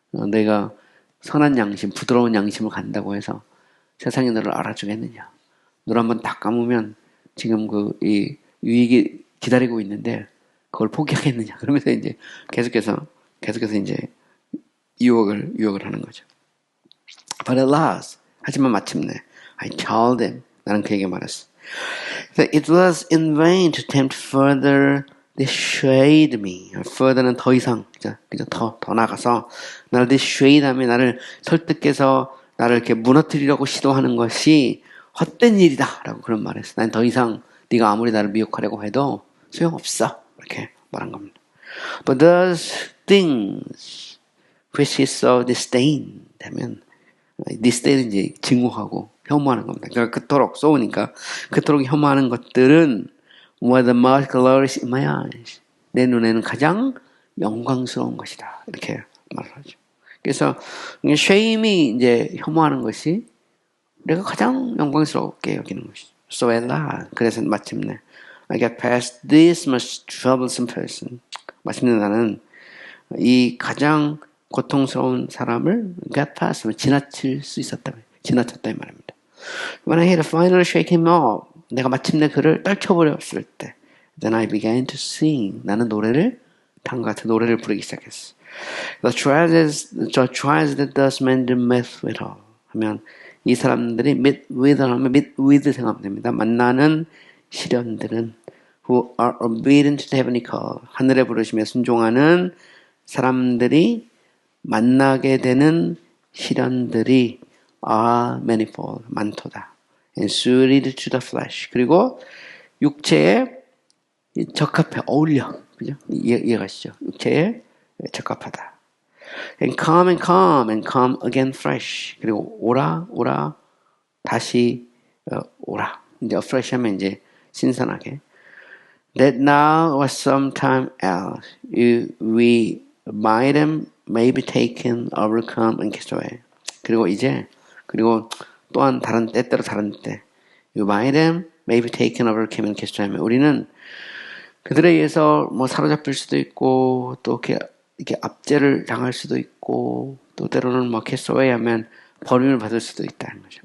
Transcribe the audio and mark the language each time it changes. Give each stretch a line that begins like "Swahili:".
Korean: 내가 선한 양심, 부드러운 양심을 간다고 해서 세상이 너를 알아주겠느냐? 눈 한번 딱 감으면 지금 이 유익이 기다리고 있는데 그걸 포기하겠느냐? 그러면서 이제 계속해서 이제 유혹을 하는 거죠.
English: But at last,
Korean: 하지만 마침내,
English: I told him,
Korean: 나는 그에게 말했어.
English: That it was in vain to attempt further dissuade me.
Korean: further는 더 이상, 그죠? 더 나가서 나를 dissuade 하면 나를 설득해서 나를 이렇게 무너뜨리려고 시도하는 것이 헛된 일이다 라고 그런 말을 했어. 난 더 이상 네가 아무리 나를 미혹하려고 해도 소용없어. 이렇게 말한 겁니다.
English: But those things which he so disdained
Korean: 하면 disdain은 이제 증오하고 혐오하는 겁니다. 그러니까 그토록 쏘우니까 그토록 혐오하는 것들은
English: were the most glorious in my eyes.
Korean: 내 눈에는 가장 영광스러운 것이다. 이렇게 말을 하죠. 그래서 shame이 이제 혐오하는 것이 내가 가장 영광스럽게 여기는 것이죠.
English: So at last,
Korean: 그래서 마침내
English: I got past this much troublesome person.
Korean: 마침내 나는 이 가장 고통스러운 사람을 got past, 지나칠 수 있었다. 지나쳤다 이 말입니다.
English: When I had to finally shake him off,
Korean: 내가 마침내 그를 떨쳐버렸을 때
English: Then I began to sing.
Korean: 나는 노래를 다음과 같은 노래를 부르기 시작했어.
English: The trials that thus men do meet with all.
Korean: 하면 이 사람들이 meet with 하면 meet with 생각하면 됩니다. 만나는 시련들은
English: who are obedient to the heavenly call.
Korean: 하늘의 부르심에 순종하는 사람들이 만나게 되는 시련들이
English: are manifold.
Korean: 많도다.
English: And suited to the flesh.
Korean: 그리고 육체에 적합해. 어울려. 그죠? 이해가시죠? 육체에 적합하다.
English: And come again fresh.
Korean: 그리고 오라, 다시 오라. 이제 fresh 하면 이제 신선하게.
English: That now or sometime else we by them may be taken, overcome and cast away.
Korean: 그리고 또한 때때로 다른 때
English: you by them may be taken, overcome and cast away.
Korean: 우리는 그들에 의해서 뭐 사로잡힐 수도 있고 또 이렇게 압제를 당할 수도 있고 또 때로는 뭐 cast away 하면 버림을 받을 수도 있다는 거죠.